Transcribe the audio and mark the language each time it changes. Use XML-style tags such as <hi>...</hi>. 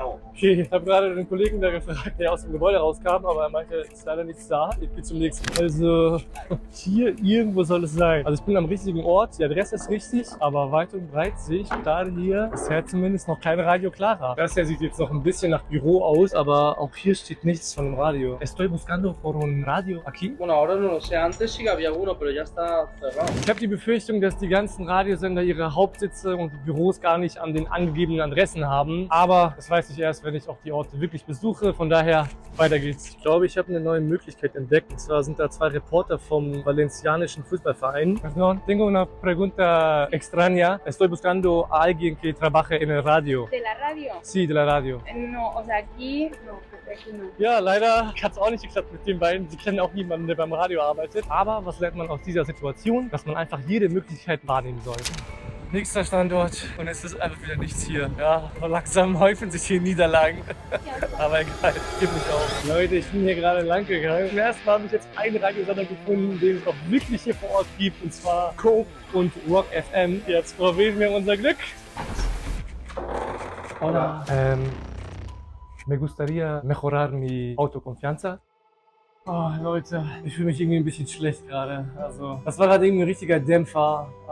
<de>Okay, ich habe gerade den Kollegen da gefragt, der aus dem Gebäude rauskam, aber er meinte, es ist leider nichts da. Ich gehe zum nächsten. Also hier irgendwo soll es sein. Also ich bin am richtigen Ort, die Adresse ist richtig, aber weit und breit sehe ich gerade hier bisher zumindest noch kein Radio Clara. Das hier sieht jetzt noch ein bisschen nach Büro aus, aber auch hier steht nichts von dem Radio.</de> <es>Estoy buscando por un radio aquí. Bueno, ahora no lo sé. Antes sí que había uno, pero ya está cerrado.</es> <de>Ich habe die Befürchtung, dass die ganzen Radiosender ihre Hauptsitze und Büros gar nicht an den angegebenen Adressen haben. Aber das weiß ich erst, wenn ich auch die Orte wirklich besuche. Von daher, weiter geht's. Ich glaube, ich habe eine neue Möglichkeit entdeckt. Und zwar sind da zwei Reporter vom valencianischen Fußballverein.</de> <es>Perdón, tengo una pregunta extraña. Estoy buscando a alguien que trabaje en el radio. ¿De la radio? Sí, de la radio. No, o sea, aquí no.</es> <de>Ja, leider hat es auch nicht geklappt mit den beiden. Sie kennen auch niemanden, der beim Radio arbeitet. Aber was lernt man aus dieser Situation? Dass man einfach jede Möglichkeit wahrnehmen soll. Nächster Standort und es ist einfach wieder nichts hier. Ja, aber langsam häufen sich hier Niederlagen. Aber egal, gib mich auf. Leute, ich bin hier gerade lang gegangen. Zum ersten Mal habe ich jetzt einen Radiosender gefunden, den es auch wirklich hier vor Ort gibt. Und zwar Coke und Rock FM. Jetzt probieren wir unser Glück.</de> <es>Hola. Me gustaría mejorar mi autoconfianza.</es> <de>Oh, Leute, ich fühle mich irgendwie ein bisschen schlecht gerade. Also, das war gerade irgendwie ein richtiger Dämpfer.</de>